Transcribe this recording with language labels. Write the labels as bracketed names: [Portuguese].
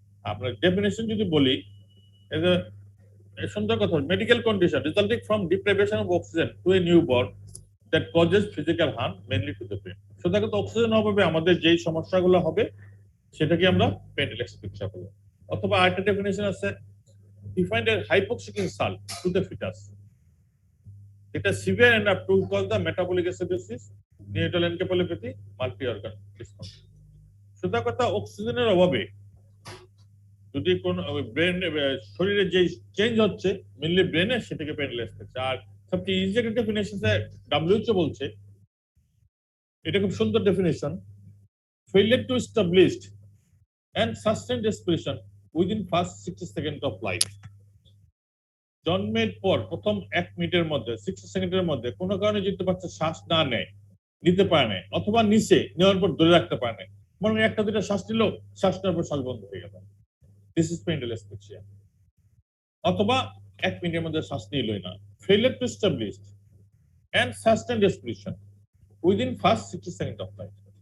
[Bangla] আমরা ডেফিনেশন যদি বলি, সুন্দর কথা, [English] Medical condition resulting from deprivation of oxygen to a newborn that causes physical harm mainly to the brain. [Bangla] সুতরাং অক্সিজেন অভাবে আমাদের যেই সমস্যাগুলো হবে সেটাকে আমরা পেরিনেটাল অ্যাসফিক্সিয়া বলি। অথবা আরেকটা ডেফিনেশন আছে, [English] defined as hypoxic insult to the fetus. It is severe enough to cause the metabolic acidosis, neonatal encephalopathy, multi-organ dysfunction. [Bangla] সুতরাং কথা, অক্সিজেনের অভাবে যদি কোন ব্রেন শরীরে যে চেঞ্জ হচ্ছে মেইনলি ব্রেনে, সেটাকে পেরিনেটাল অ্যাসফিক্সিয়া। আর সবচেয়ে ইজি একটা ডেফিনেশন WHO বলছে, এটা খুব সুন্দর definition, [English] failure to establish and sustained respiration within first 60 seconds of life. [Bangla] জন্মের পর প্রথম 1 মিনিটের মধ্যে, 60 সেকেন্ডের মধ্যে কোনো কারণে যদি বাচ্চা শ্বাস না নেয়, নিতে পারে না, অথবা নিচে নেওয়ার পর ধরে রাখতে পারে না, মনে হয় একটা দুটা শ্বাস নিল, শ্বাস নেওয়ার পর শ্বাস বন্ধ হয়ে গেল, [English] This is perinatal asphyxia. [Bangla] অথবা 1 মিনিটের মধ্যে শ্বাস নিলই না, [English] Failure to establish and sustain respiration within first 60 second of life.